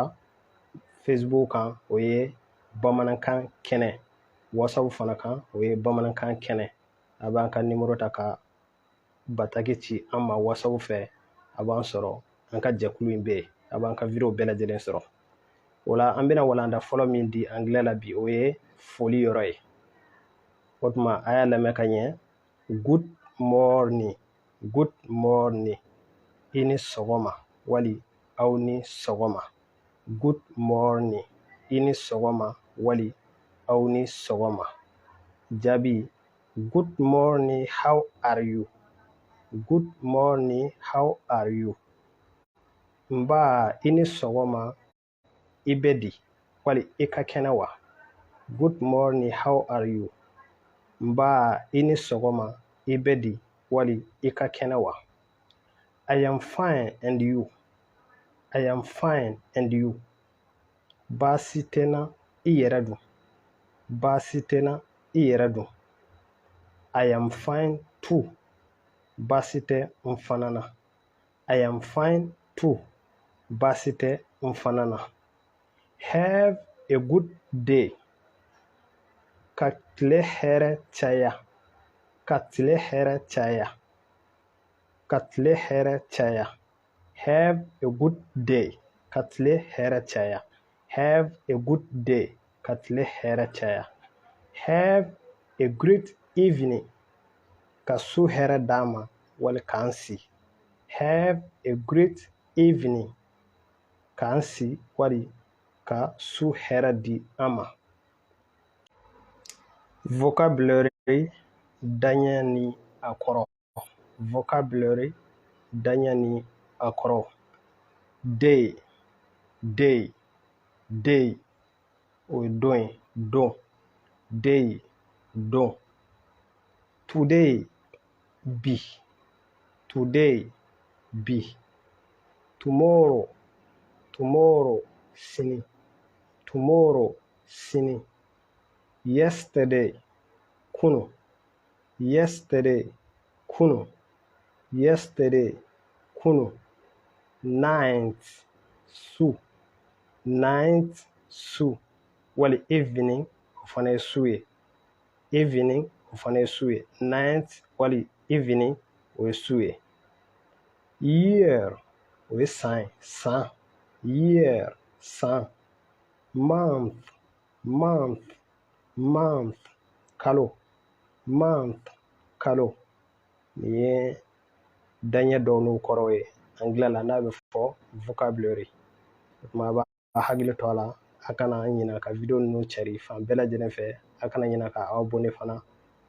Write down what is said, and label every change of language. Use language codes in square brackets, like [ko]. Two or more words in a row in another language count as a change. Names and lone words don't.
[bm] facebook kan o ye bamanankan kɛnɛ WhatsApp fana kan o ye bamanankan kɛnɛ a b'an ka nimero ta ka bataki ci an ma WhatsApp fɛ a b'an sɔrɔ an ka jɛkulu in bɛ yen a b'an ka video bɛɛ lajɛlen sɔrɔ o la an bɛna walanda fɔlɔ min di anglais la bi o ye foli yɔrɔ ye o tuma a y'a lamɛn ka ɲɛ [en] good morning good morning [bm] i ni sɔgɔma wali aw ni sɔgɔma [en] good morning [bm] i ni sɔgɔma wali aw ni sɔgɔma Jabi, [en] good morning, how are you? Good morning, how are you? [bm] Mba, ini sɔgɔma, i bɛ di, wali i ka kɛnɛ wa? [en] Good morning, how are you? [bm] Mba, ini sɔgɔma, i bɛ di, wali i ka kɛnɛ wa? [en] I am fine, and you? I am fine, and you? [bm] Baasi tɛ n na, i yɛrɛ dun? Baasi tɛ n na, i yɛrɛ dun? [en] I am fine too. [bm] Baasi tɛ n fana na. [en] I am fine too. [bm] Baasi tɛ n fana na. [en] Have a good day. [bm] Ka tile hɛrɛ caya. Ka tile hɛrɛ caya. Ka tile hɛrɛ caya. [en] Have a good day. [bm] Ka tile hɛrɛ caya. [en] Have a good day. [bm] Ka tile hɛrɛ caya. [en] Have a great evening. [bm] Ka su hɛrɛ d'an ma wali k'an si. [en] Have a great evening. [bm] K'an si wali ka su hɛrɛ di an ma. Vocabulary daɲɛ ni a kɔrɔ. Vocabulary daɲɛ ni a kɔrɔ. [en] Day, day, day. [bm] O ye don ye, don. Day, don. [en] Today, bi. Today, bi. Tomorrow, tomorrow, sini. Tomorrow, sini. Yesterday, kunu. Yesterday, kunu. Yesterday, kunu. Night, su. Night, su. [bm] Wali evening, o fana ye su ye. Evening, o fana ye su ye. [en] Night, wali evening, [bm] o ye su ye. Year, o ye san ye. San. [en] Year, san. Month, month, month. [bm] Kalo. Month, kalo. Nin ye daɲɛ dɔw n'u kɔrɔ ye anglais la n'a bɛ fɔ vocabulary. O tuma a b'a hakili to a la a kana ɲina ka video ninnu cari fan bɛɛ lajɛlen fɛ a kana ɲina ka abonné fana